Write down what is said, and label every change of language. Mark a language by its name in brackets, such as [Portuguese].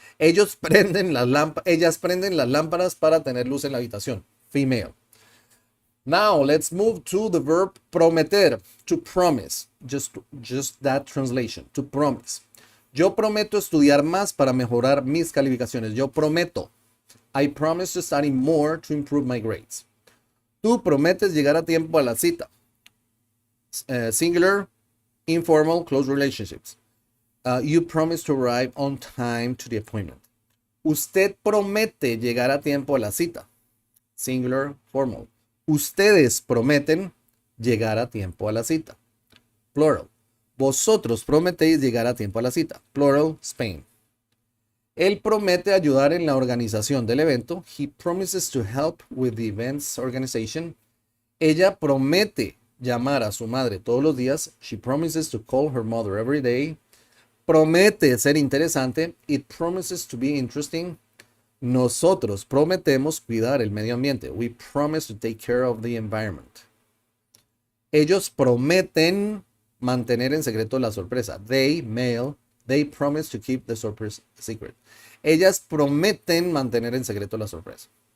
[Spanish] Ellas prenden las lámparas para tener luz en la habitación. [English] Female. Now, let's move to the verb prometer. To promise. Just that translation. To promise. [Spanish] Yo prometo estudiar más para mejorar mis calificaciones. Yo prometo. [English] I promise to study more to improve my grades. [Spanish] Tú prometes llegar a tiempo a la cita. [English] Singular, informal, close relationships. You promise to arrive on time to the appointment. [Spanish] Usted promete llegar a tiempo a la cita. [English] Singular, formal. [Spanish] Ustedes prometen llegar a tiempo a la cita. Plural. Vosotros prometéis llegar a tiempo a la cita. [English] Plural, Spain. [Spanish] Él promete ayudar en la organización del evento. [English] He promises to help with the event's organization. [Spanish] Ella promete llamar a su madre todos los días. [English] She promises to call her mother every day. [Spanish] Promete ser interesante. [English] It promises to be interesting. [Spanish] Nosotros prometemos cuidar el medio ambiente. [English] We promise to take care of the environment. [Spanish] Ellos prometen mantener en secreto la sorpresa. [English] They, male, they promise to keep the surprise secret. [Spanish] Ellas prometen mantener en secreto la sorpresa.